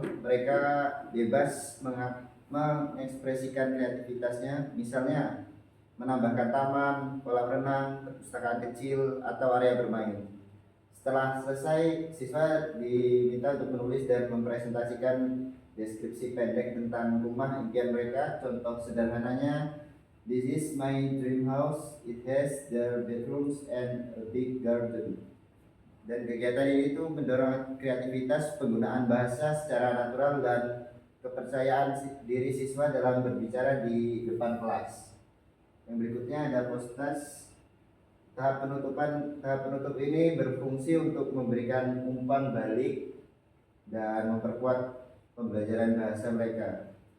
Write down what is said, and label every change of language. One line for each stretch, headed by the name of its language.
Indonesian: Mereka bebas mengekspresikan kreativitasnya, misalnya menambahkan taman, kolam renang, perpustakaan kecil, atau area bermain. Setelah selesai, siswa diminta untuk menulis dan mempresentasikan deskripsi pendek tentang rumah impian mereka. Contoh sederhananya,
English: "This is my dream house. It has the bedrooms and a big garden."
Indonesian: Dan kegiatan ini itu mendorong kreativitas, penggunaan bahasa secara natural, dan kepercayaan diri siswa dalam berbicara di depan kelas. Yang berikutnya ada post-test. Tahap penutup ini berfungsi untuk memberikan umpan balik dan memperkuat pembelajaran bahasa mereka.